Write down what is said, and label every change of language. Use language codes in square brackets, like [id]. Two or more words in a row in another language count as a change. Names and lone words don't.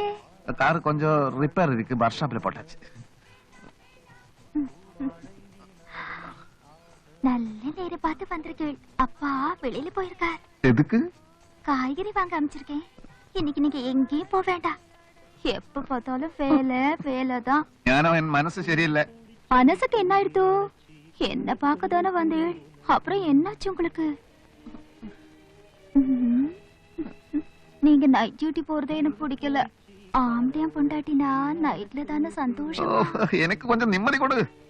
[ta] கார் கொஞ்சம் ரிப்பேர் இருக்கு ஒர்க் ஷாப்ல போட்டாச்சு நல்ல நேரம் பார்த்து வந்திருக்கேள் அப்பா வெளியில போயிருக்கார் எதுக்கு காய்கறி வாங்க அமைச்சிருக்கேன் இன்னைக்கு நீங்க எங்கேயும் போக வேண்டாம் எப்ப பார்த்தாலும் வேலைதான் [ml] ഞാനോ എൻ മനസ്സ് ശരിയല്ല [ta] மனசுக்கு என்ன ஆயிடுத்து என்ன பார்க்க தானே வந்தேள் அப்புறம் என்னாச்சு உங்களுக்கு நீங்க [en] night duty [ta] போறதே எனக்கு பிடிக்கல ஆம்பளையா பொண்டாட்டினா நைட்ல தானே சந்தோஷம் എനിക്ക് கொஞ்சம் நிம்மதி கொடு